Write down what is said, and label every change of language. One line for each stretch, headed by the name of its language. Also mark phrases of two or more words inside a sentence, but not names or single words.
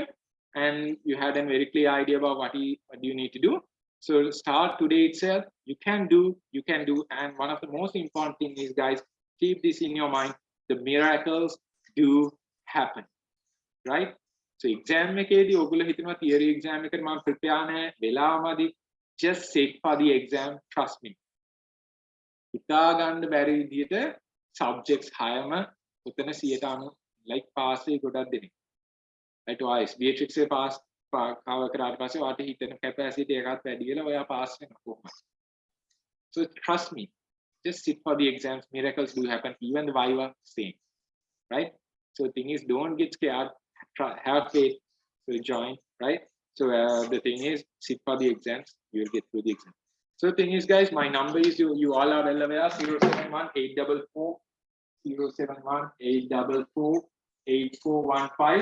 English: And you had a very clear idea about what you need to do. So start today itself. You can do. And one of the most important things is, guys, keep this in your mind. The miracles do happen, right? So exam
Sinhala: එකේදී ඔයගොල්ලෝ හිතනවා
English: theory exam
Sinhala: එකට මම prepare නැහැ වෙලාවමදි.
English: Just sit for the exam. Trust me.
Sinhala: හිතා ගන්න බැරි විදියට subjects 6ම උතන 90
English: like pass
Sinhala: වෙයි ගොඩක් දෙනෙක්.
English: Right, twice. Paediatrics pass cover
Sinhala: කරාට පස්සේ වාට හිතන capacity එකත් වැඩි වෙලා ඔයා pass වෙනවා කොහොමද?
English: So trust me, just sit for the exams. Miracles do happen. Even the Viva, same, right? So the thing is, don't get scared. Have faith. So join, right? So the thing is, sit for the exams. You will get through the exam. So the thing is, guys, my number is you all are well aware 071-844-8415.